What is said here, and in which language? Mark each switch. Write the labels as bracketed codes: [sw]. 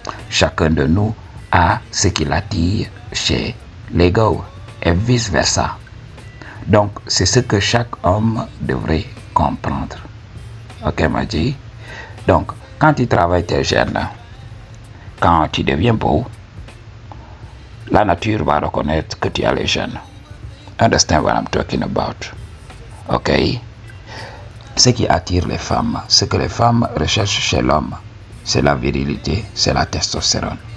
[fr] Chacun de nous a ce qui l'attire chez les gars et vice-versa. Donc, c'est ce que chaque homme devrait comprendre. Ok, Maji? Donc, quand tu travailles tes gènes, quand tu deviens beau, la nature va reconnaître que tu as les gènes. [en] Understand what I'm talking about? [fr] Ok? Ce qui attire les femmes, ce que les femmes recherchent chez l'homme, c'est la virilité, c'est la testostérone.